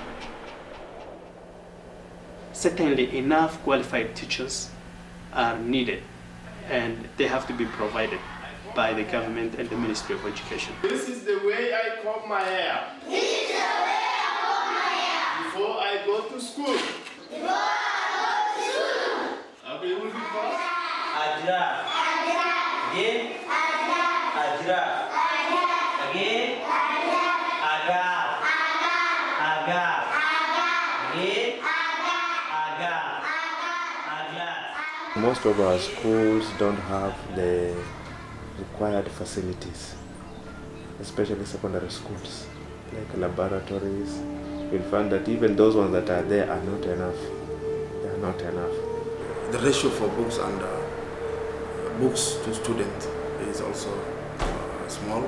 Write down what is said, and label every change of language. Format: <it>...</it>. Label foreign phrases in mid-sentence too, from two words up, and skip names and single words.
<en>Certainly enough qualified teachers are needed, and they have to be provided by the government and the Ministry of Education. This is the way I comb my hair. This is the way I comb my hair. Before I go to school. Before I go to school. Okay, who is it for? Ajra. Ajra. Again. Ajra. Ajra. Ajra. Again. Ajra. Aga. Aga. Aga. Again. Aga. Aga. Most of our schools don't have the required facilities, especially secondary schools, like laboratories. You'll find that even those ones that are there are not enough. They are not enough. The ratio for books and books to student is also small.</en>